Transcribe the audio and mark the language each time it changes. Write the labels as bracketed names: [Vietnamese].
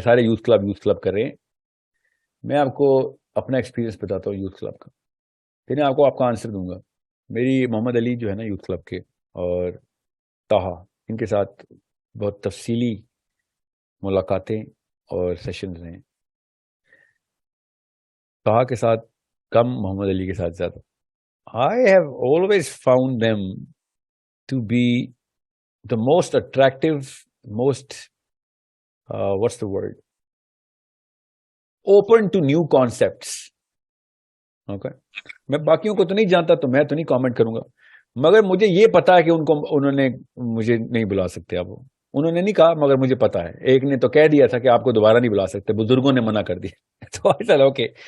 [Urdu] سارے youth club کر رہے ہیں. میں آپ کو اپنا ایکسپیرینس بتاتا ہوں یوتھ کلب کا، پھر میں آپ کو آپ کا آنسر دوں گا. میری محمد علی جو ہے نا یوتھ کلب کے، اور طاہا، ان کے ساتھ بہت تفصیلی ملاقاتیں اور سیشنز ہیں. طاہا کے ساتھ کم، محمد علی کے ساتھ زیادہ. [English] I have always found them to be the most attractive, most, what's the word? Open to new concepts. Okay. [Urdu] میں باقیوں کو تو نہیں جانتا تو میں تو نہیں کامنٹ کروں گا، مگر مجھے یہ پتا ہے کہ انہوں نے مجھے نہیں بلا سکتے. اب انہوں نے نہیں کہا مگر مجھے پتا ہے. ایک نے تو کہہ دیا تھا کہ آپ کو دوبارہ نہیں بلا سکتے، بزرگوں نے منع کر دیا. تو چلو اوکے.